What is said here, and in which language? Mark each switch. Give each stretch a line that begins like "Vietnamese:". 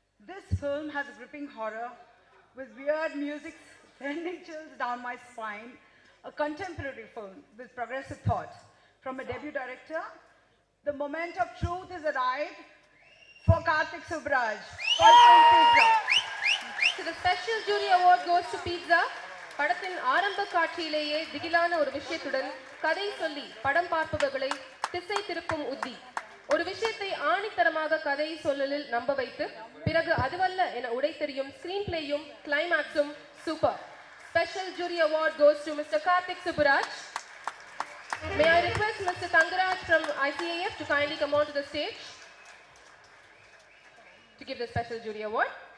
English: This film has a gripping horror with weird music sending chills down my spine, a contemporary film with progressive thought. From a debut director, the moment of truth has arrived for Karthik Subraj for Pizza. So the special jury award goes to Pizza.
Tamil: படத்தின் ஆரம்ப காட்சியிலேயே திகிலான ஒரு விஷயத்துடன் கதை சொல்லி படம் பார்ப்பவர்களை திசை திருப்பும் உத்தி. ஒரு விஷயத்தை ஆணித்தரமாக கதை சொல்லலில் நம்ப வைத்து பிறகு அதுவல்ல என உடை தெரியும் screen பிளேயும் கிளைமாக்ஸும் super.
English: Special jury award goes to Mr. Karthik Subraj. May I request Mr. Tangaraj from ICIFF to kindly come on to the stage to give the special jury award.